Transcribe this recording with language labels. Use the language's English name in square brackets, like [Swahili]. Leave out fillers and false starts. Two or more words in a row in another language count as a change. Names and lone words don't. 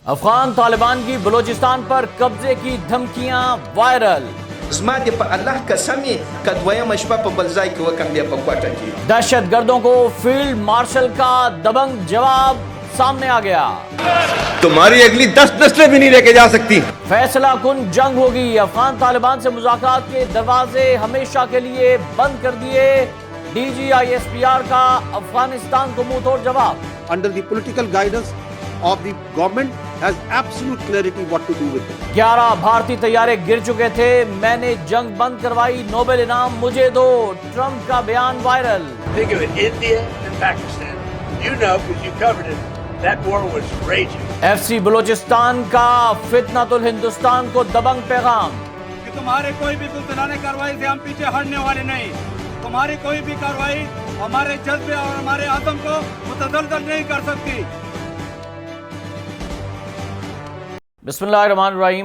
[Urdu] افغان طالبان کی بلوچستان پر قبضے کی دھمکیاں وائرل. [Pashto] زما دې په الله قسم که دویمه شپه په بل ځای کې وکم بیا په کوټه کې. [Urdu] دہشت گردوں کو فیلڈ مارشل کا دبنگ جواب سامنے آ گیا. تمہاری اگلی 10 نسلیں بھی نہیں لے کے جا سکتی. فیصلہ کن جنگ ہوگی. افغان طالبان سے مذاکرات کے دروازے ہمیشہ کے لیے بند کر دیے. ڈی جی آئی ایس پی آر کا افغانستان کو منہ توڑ جواب. [English] Under the political guidance of the government has absolute clarity what to do with it. [Urdu] 11 بھارتی طیارے گر چکے تھے. میں نے جنگ بند کروائی. نوبل انعام مجھے دو. ٹرمپ کا بیان وائرل. [English] Think of it, India and Pakistan. You know because you covered it. That war was raging. [Urdu] ایف سی بلوچستان کا فتنۃ الہندوستان کو دبنگ پیغام. کہ تمہارے کوئی بھی سلطنانہ کارروائی سے ہم پیچھے ہٹنے والے نہیں. تمہاری کوئی بھی کارروائی ہمارے جذبے اور ہمارے عزم کو متزلزل نہیں کر سکتی. [Arabic] بسم اللہ الرحمن الرحیم.